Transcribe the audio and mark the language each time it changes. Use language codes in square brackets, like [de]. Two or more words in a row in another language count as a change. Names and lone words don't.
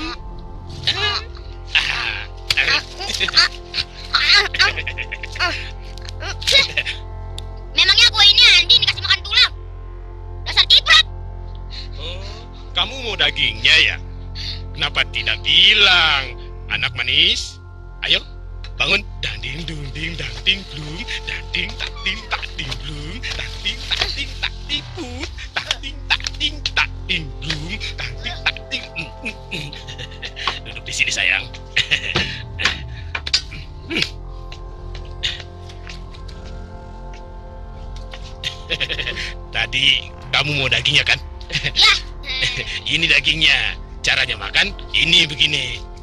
[id] Memangnya gue ini anjing dikasih makan tulang? Dasar kiprat. Oh, kamu mau dagingnya ya? Kenapa tidak bilang? Anak manis, ayo bangun. Danding dung ding dang ting blum, danding tak ting tak ting blum, danding tak ting tak ting put, danding tak ting tak ting blum, danding tak ting. Duduk di sini sayang. Tadi kamu mau dagingnya kan? Ya. Ini dagingnya. Caranya makan ini begini.